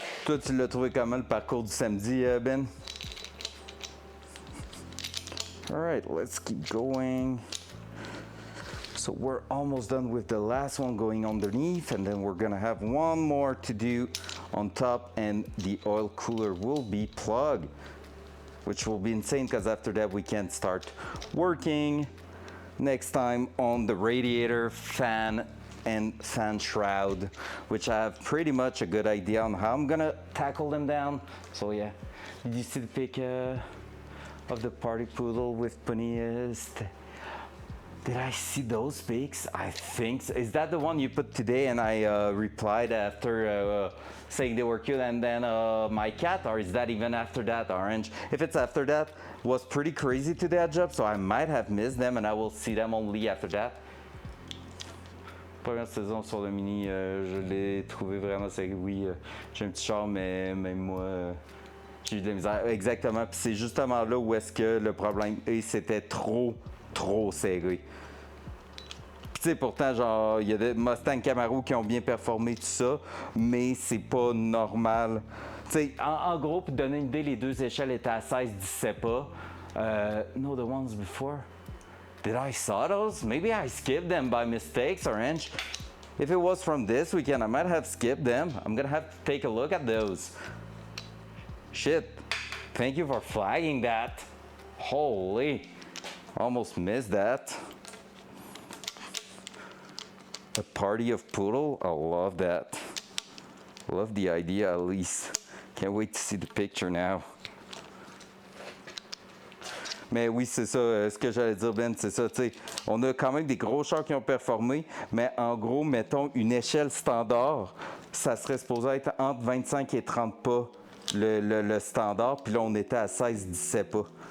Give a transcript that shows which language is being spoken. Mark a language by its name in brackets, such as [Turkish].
[French] Toi, tu l'as trouvé comment le parcours du samedi, Ben? [English] All right, let's keep going. So we're almost done with the last one going underneath, and then we're gonna have one more to do on top, and the oil cooler will be plugged, which will be insane because after that we can start working next time on the radiator, fan, and fan shroud, which I have pretty much a good idea on how I'm gonna tackle them down. So yeah, did you see the pic of the party poodle with ponies? Did I see those pics? I think so. Is that the one you put today and I replied after saying they were cute, and then my cat, or is that even after that, Orange? If it's after that, was pretty crazy to that job, so I might have missed them and I will see them only after that. [French] Première saison sur le mini, je l'ai trouvé vraiment serré. Oui, j'ai un petit char, mais même moi, j'ai eu de la misère. Exactement, puis c'est justement là où est-ce que le problème est, c'était trop serré. Puis tu sais, pourtant, genre, il y a des Mustang Camaro qui ont bien performé, tout ça, mais c'est pas normal. Tu sais, en gros, pour donner une idée, les deux échelles étaient à 16-17 pas. [English] No, the ones before. Did I saw those? Maybe I skipped them by mistakes, Orange. If it was from this weekend, I might have skipped them. I'm gonna have to take a look at those. Shit. Thank you for flagging that. Holy. Almost missed that. A party of poodle? I love that. Love the idea, at least. Can't wait to see the picture now. [French] Mais oui, c'est ça, ce que j'allais dire, Ben, c'est ça, tu sais, on a quand même des gros chars qui ont performé, mais en gros, mettons, une échelle standard, ça serait supposé être entre 25 et 30 pas, le standard, puis là, on était à 16-17 pas.